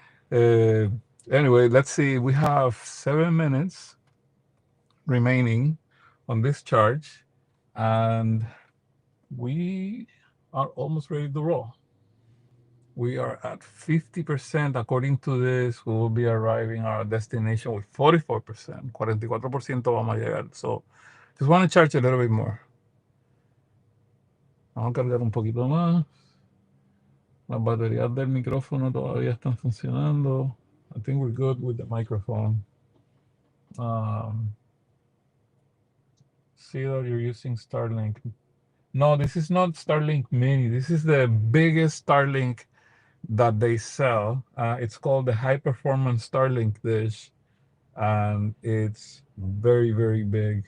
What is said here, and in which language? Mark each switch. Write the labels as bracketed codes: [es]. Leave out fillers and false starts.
[en] Anyway, let's see. We have 7 minutes remaining on this charge, and we are almost ready to roll. We are at 50%. According to this, we will be arriving at our destination with 44%. [es] 44% vamos a llegar. [en] So just want to charge a little bit more. [es] Vamos a cargar un poquito más. Las baterías del micrófono todavía están funcionando. [en] I think we're good with the microphone. See that you're using Starlink. No, this is not Starlink Mini. This is the biggest Starlink that they sell. It's called the High Performance Starlink dish, and it's very, very big.